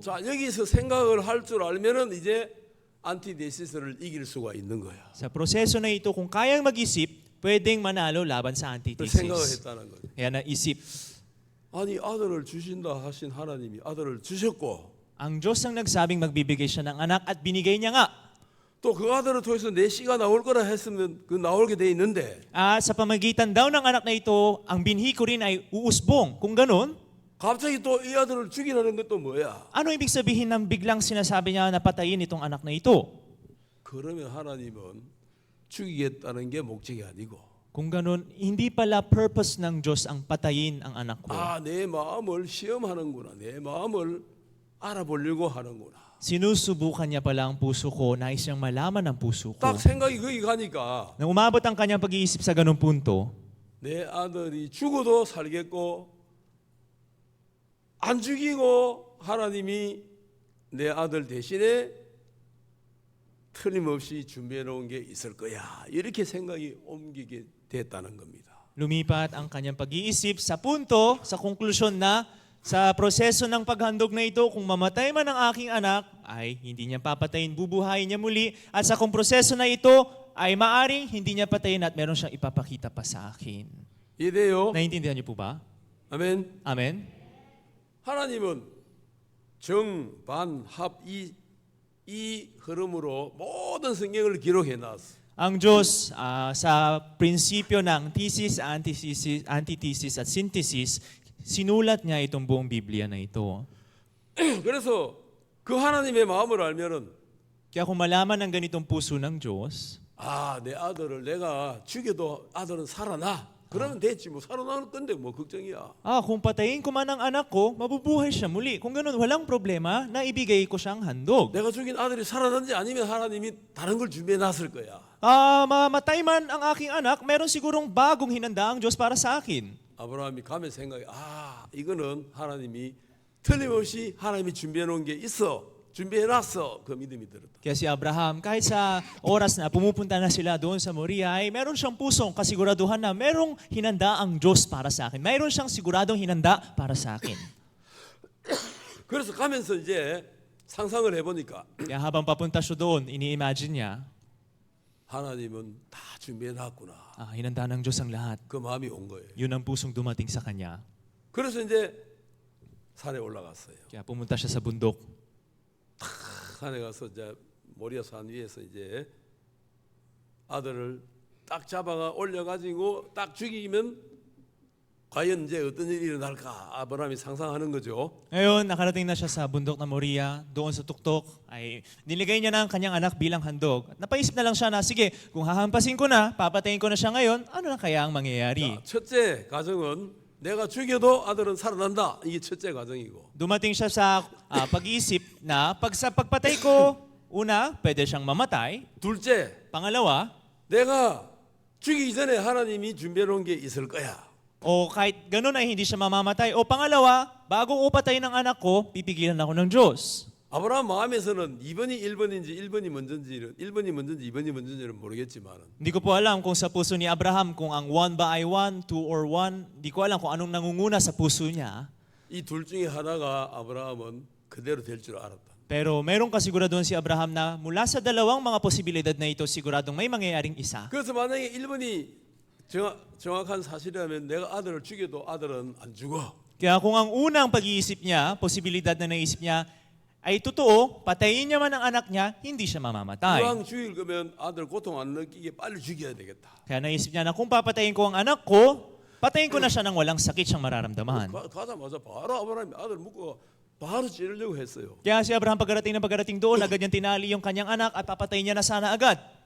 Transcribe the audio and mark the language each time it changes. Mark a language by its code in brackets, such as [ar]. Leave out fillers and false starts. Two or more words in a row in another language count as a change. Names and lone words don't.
[ko] 자 여기서 생각을 할 줄 알면은 이제 안티데시스를 이길 수가 있는 거야. [tl] Sa proseso na ito, kung kayang mag-isip, pwedeng manalo laban sa [ko] 그 생각을 [tl] antithesis. [ko] 했다는 거예요. [tl] Kaya naisip, [ko] 아니 아들을 주신다 하신 하나님이 아들을 주셨고 [tl] ang Diyos ang nagsabing magbibigay siya ng anak at binigay niya nga. [ko] 또 그 아들을 통해서 내 씨가 나올 거라 했으면 그 나오게 돼 있는데 [tl] At sa pamagitan daw ng anak na ito, ang binhi ko rin ay uusbong. Kung ganun, [ko] 갑자기 또 이 아들을 죽이라는 것도 뭐야? [tl] ano ibig sabihin ng biglang sinasabi niya na patayin itong anak na ito? [ko] 그러면 하나님은 죽이겠다는 게 목적이 아니고 [tl] Kung ganun, hindi pala purpose ng Diyos ang patayin ang anak ko. [ko] 아, 내 마음을 시험하는구나. 내 마음을 알아보려고 하는구나. [tl] Sinusubukan niya pala ang puso ko, nais niyang malaman ang puso ko. [ko] 딱 생각이 거기 가니까 [tl] Nang umabot ang kanyang pag-iisip sa ganung punto, [ko] 내 아들이 죽어도 살겠고 안 죽이고 하나님이 내 아들 대신에 틀림없이 준비해 놓은 게 있을 거야. 이렇게 생각이 옮기게 됐다는 겁니다. [tl] lumipat ang kanyang pag-iisip sa punto, sa konklusyon na sa proseso ng paghandog na ito, kung mamatay man ang aking anak, ay hindi niya papatayin, bubuhayin niya muli. At sa kung proseso na ito, ay maaring hindi niya patayin at meron siyang ipapakita pa sa akin. [ko] 이래요. [tl] Naiintindihan niyo po ba? [ko] 아멘. [tl] Amen? [ko] 하나님은 정, 반, 합, 이 흐름으로 모든 성경을 기록해 놨어. [tl] Ang Diyos sa prinsipyo ng [en] thesis, antithesis [tl] at [en] synthesis, [tl] sinulat niya itong buong Biblia na ito. [ko] 그래서 그 하나님의 마음을 알면은 [tl] Kaya kung malaman ng ganitong puso ng Diyos, [ko] 아, 내 아들을 내가 죽여도 아들은 살아나. 그러면 됐지. 뭐 살아나는 건데 뭐 걱정이야. [tl] kung patayin ko man ang anak ko, mabubuhay siya muli. Kung ganun, walang problema na ibigay ko siyang handog. [ko] 내가 죽인 아들이 살아난지 아니면 하나님이 다른 걸 준비해 놨을 거야. [tl] Mamatay man ang aking anak, meron sigurong bagong hinanda ang Diyos para sa akin. [ko] 아브라함이 가면 생각이 이거는 하나님이 틀림없이 하나님이 준비해 놓은 게 있어. 준비해 놨어. 그 믿음이 들었다. [tl] Kaya si Abraham, kahit sa oras na pumupunta na sila doon sa Moria, ay meron siyang pusong kasiguraduhan na merong hinanda ang Diyos para sa akin. Mayroon siyang siguradong hinanda para sa akin. [ko] 그래서 가면서 이제 상상을 해보니까 [tl] Kaya habang papunta siya doon, ini-imagine niya, [ko] 하나님은 다 준비해 놨구나. [tl] hinanda ng Diyos ang lahat. [ko] 그 마음이 온 거예요. [tl] Yun ang pusong dumating sa kanya. [ko] 그래서 이제 산에 올라갔어요. [tl] Kaya pumunta siya sa bundok. [ko] 산에 가서 이제 모리아 산 위에서 이제 아들을 딱 잡아가 올려가지고 딱 죽이면 과연 이제 어떤 일이 일어날까 아브라함이 상상하는 거죠. [tl] Ngayon, nakarating na siya sa bundok ng Moria, doon sa tuktok, ay niligay niya na ang kanyang anak bilang handog. At napaisip na lang siya na, sige, kung hahampasin ko na, papatayin ko na siya ngayon, ano na kaya ang mangyayari? [ko] 자, 첫째 가정은 내가 죽여도 아들은 살아난다. 이게 첫째 가정이고. [tl] Dumating siya sa pag-iisip na sa pagpatay ko, una, pwede siyang mamatay. [ko] 둘째, [tl] Pangalawa, [ko] 내가 죽이기 전에 하나님이 준비해 놓은 게 있을 거야. [tl] O kahit ganun ay hindi siya mamamatay. O pangalawa, bago ko patayin ang anak ko, pipigilan ako ng Diyos. [ko] 아브라함 마음에서는 2번이 1번인지 1번이 먼저인지 1번이 먼저인지 2번이 먼저인지는 모르겠지만 [tl] Hindi ko po alam kung sa puso ni Abraham, kung ang 1 ba ay 1, 2 or 1. Hindi ko alam kung anong nangunguna sa puso niya. [ko] 이 둘 중에 하나가 아브라함은 그대로 될 줄 알았다. [tl] Pero meron kasiguraduhan si Abraham na mula sa dalawang mga posibilidad na ito, siguradong may mangyayaring isa. [ko] 그래서 만약에 1번이 정확한 사실이라면 내가 아들을 죽여도 아들은 안 죽어. [tl] Kaya kung ang unang pag-iisip niya, posibilidad na naisip niya, ay totoo, patayin niya man ang anak niya, hindi siya mamamatay. [ko] 이왕 죽일 거면 아들 고통 안 느끼게 빨리 죽여야 되겠다. [tl] Kaya naisip niya na kung papatayin ko ang anak ko, patayin ko na siya ng walang sakit siyang mararamdaman. [ko] 가자마자 바로 아브라함이 아들 묶고 바로 찌르려고 했어요. [tl] Kaya si Abraham pagkarating doon, agad niyang tinali yung kanyang anak at papatayin niya na sana agad.